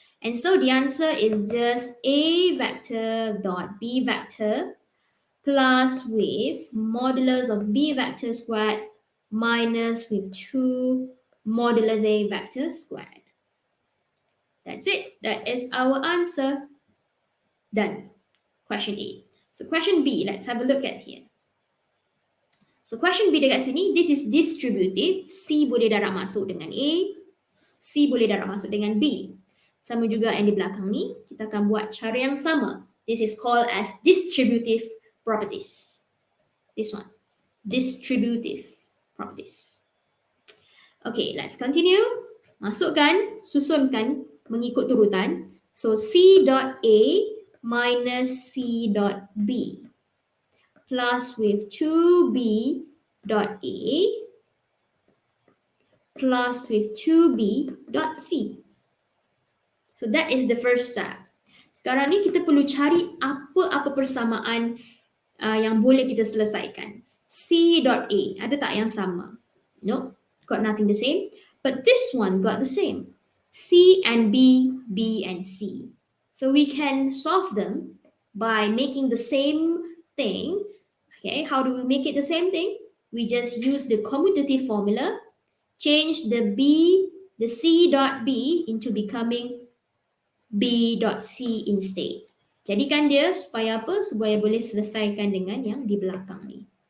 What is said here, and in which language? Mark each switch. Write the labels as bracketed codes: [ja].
[en] And so the answer is just A vector dot B vector plus with modulus of B vector squared minus with 2 modulus A vector squared. That's it. That is our answer. Done. Question A. So question B, let's have a look at here. So question B [ms] dekat sini, [en] this is distributive. [ms] C boleh darab masuk dengan A. C boleh darab masuk dengan B. Sama juga yang di belakang ni, kita akan buat cara yang sama. [en] This is called as distributive properties. This one, distributive properties. Okay, let's continue. [ms] Masukkan, susunkan mengikut turutan. [en] So C dot A minus C dot B plus with 2B dot A plus with 2B dot C. So that is the first step. [ms] Sekarang ni kita perlu cari apa-apa persamaan yang boleh kita selesaikan. [en] C dot A, [ms] ada tak yang sama? [en] No, got nothing the same. But this one got the same. C and B, B and C. So we can solve them by making the same thing. Okay, how do we make it the same thing? We just use the commutative formula, change the C dot B into becoming B dot C instead. [ms] Jadikan dia supaya apa? Supaya boleh selesaikan dengan yang di belakang ni.